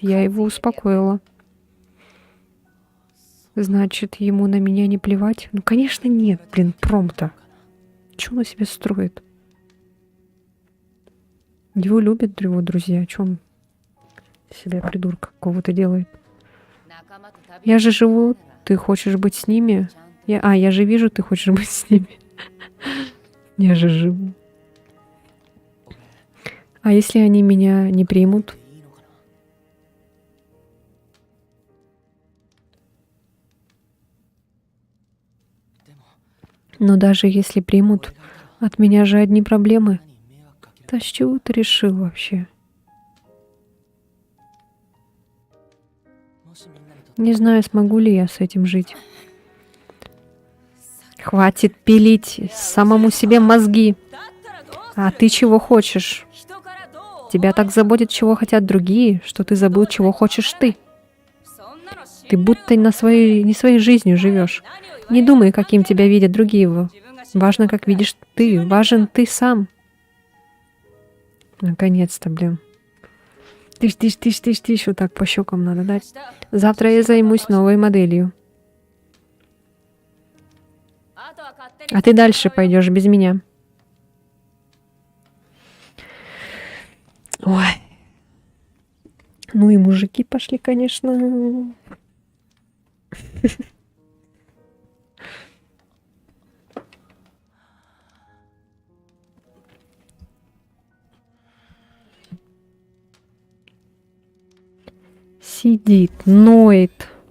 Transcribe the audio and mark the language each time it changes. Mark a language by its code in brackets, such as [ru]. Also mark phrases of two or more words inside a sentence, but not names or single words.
[ru] Я его успокоила. Значит, ему на меня не плевать? Ну, конечно, нет, блин, промта. Чё он на себе строит? Его любят его друзья. Чё он себя придурка какого-то делает? [ja] 仲間と旅 [ru] Я же живу, ты хочешь быть с ними? Я же вижу, ты хочешь быть с ними. Я же живу. А если они меня не примут? Но даже если примут, от меня же одни проблемы. Да с чего ты решил вообще? Не знаю, смогу ли я с этим жить. Хватит пилить самому себе мозги. А ты чего хочешь? [ja] 人からどう [ru] Тебя так заботит, чего хотят другие, что ты забыл, чего хочешь ты. [ja] そんなの知 [ru] Ты будто не своей жизнью живешь. Не думай, каким тебя видят другие его. Важно, как видишь ты. Важен ты сам. Наконец-то, блин. Тыщ, вот так по щекам надо дать. Завтра я займусь новой моделью. [ja] あとは勝手に [ru] А ты дальше пойдешь без меня. Ой. Ну и мужики пошли, конечно. Сидит, ноет.